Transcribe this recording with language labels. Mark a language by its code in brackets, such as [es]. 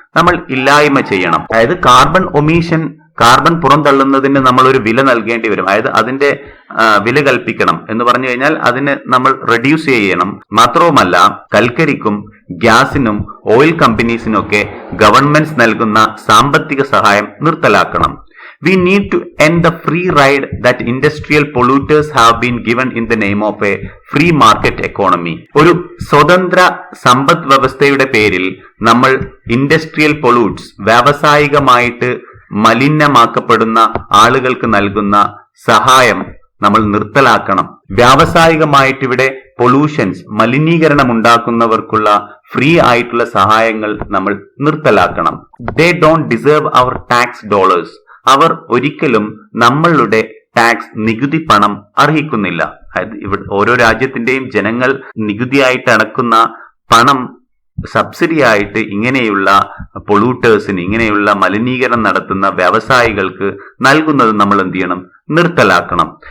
[ml] നമ്മൾ ഇല്ലായ്മ ചെയ്യണം. അതായത് കാർബൺ പുറന്തള്ളുന്നതിന് നമ്മൾ ഒരു വില നൽകേണ്ടി വരും. അതായത് അതിന്റെ വില കൽപ്പിക്കണം എന്ന് പറഞ്ഞു കഴിഞ്ഞാൽ അതിന് നമ്മൾ റെഡ്യൂസ് ചെയ്യണം. മാത്രവുമല്ല കൽക്കരിക്കും ഗ്യാസിനും ഓയിൽ കമ്പനീസിനൊക്കെ ഗവൺമെന്റ്സ് നൽകുന്ന സാമ്പത്തിക സഹായം നിർത്തലാക്കണം. [en] We need to end the free ride that industrial polluters have been given in the name of a free market economy. [ml] ഒരു സ്വതന്ത്ര സമ്പദ് വ്യവസ്ഥയുടെ പേരിൽ നമ്മൾ ഇൻഡസ്ട്രിയൽ പൊല്യൂട്ട്സ്, വ്യാവസായികമായിട്ട് മലിനമാക്കപ്പെടുന്ന ആളുകൾക്ക് നൽകുന്ന സഹായം നമ്മൾ നിർത്തലാക്കണം. വ്യാവസായികമായിട്ട് ഇവിടെ പൊല്യൂഷൻസ്, മലിനീകരണം ഉണ്ടാക്കുന്നവർക്കുള്ള ഫ്രീ ആയിട്ടുള്ള സഹായങ്ങൾ നമ്മൾ നിർത്തലാക്കണം. [en] They don't deserve our tax dollars. [ml] അവർ ഒരിക്കലും നമ്മളുടെ ടാക്സ്, നികുതി പണം അർഹിക്കുന്നില്ല. ഇവിടെ ഓരോ രാജ്യത്തിന്റെയും ജനങ്ങൾ നികുതിയായിട്ട് അടക്കുന്ന പണം സബ്സിഡി ആയിട്ട് ഇങ്ങനെയുള്ള പൊള്യൂട്ടേഴ്സിന്, ഇങ്ങനെയുള്ള മലിനീകരണം നടത്തുന്ന വ്യവസായികൾക്ക് നൽകുന്നത് നമ്മൾ എന്ത് ചെയ്യണം? നിർത്തലാക്കണം.